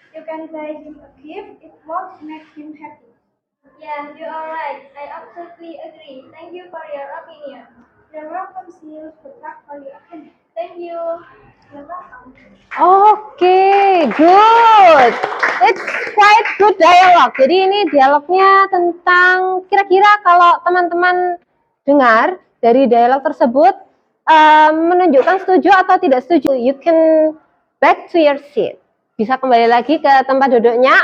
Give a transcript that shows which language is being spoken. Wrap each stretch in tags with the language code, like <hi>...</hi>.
<en>You can buy him a gift. It won't make him happy. Yeah, you are right. I absolutely agree. Thank you for your opinion. You're welcome, Sil. Good luck for your opinion. Thank you. You're welcome. Oke, good. It's quite good dialogue.</en> <id>Jadi ini dialognya tentang kira-kira kalau teman-teman dengar dari dialog tersebut menunjukkan setuju atau tidak setuju.</id> <en>You can back to your seat.</en> <id>Bisa kembali lagi ke tempat duduknya.</id>